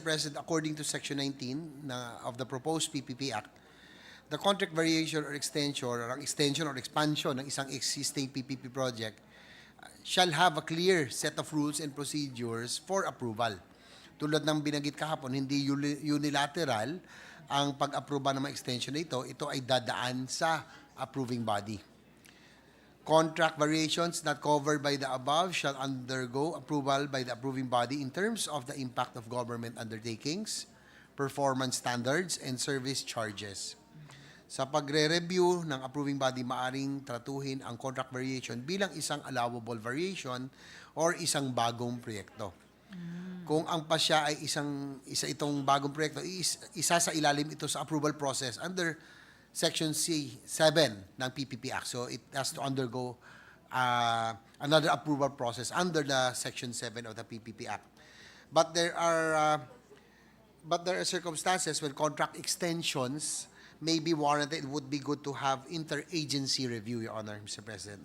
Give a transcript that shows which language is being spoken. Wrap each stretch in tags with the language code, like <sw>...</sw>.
<en>President, according to Section 19 of the proposed PPP Act, the contract variation or extension or expansion</en> <tl>ng isang</tl> <en>existing PPP project shall have a clear set of rules and procedures for approval.</en> <tl>Tulad ng binanggit kahapon, hindi unilateral ang pag-aproba ng mga extension na ito ay dadaan sa approving body.</tl> <en>Contract variations not covered by the above shall undergo approval by the approving body in terms of the impact of government undertakings, performance standards, and service charges.</en> <tl>Sa pagre-review ng approving body, maaring tratuhin ang contract variation bilang isang allowable variation or isang bagong proyekto. Kung ang pasya ay isa itong bagong proyekto, isa sa ilalim ito sa approval process under Section C7 ng PPP Act.</tl> <en>So it has to undergo another approval process under the Section 7 of the PPP Act. But there are circumstances when contract extensions may be warranted. It would be good to have interagency review, Your Honor, Mr. President.</en>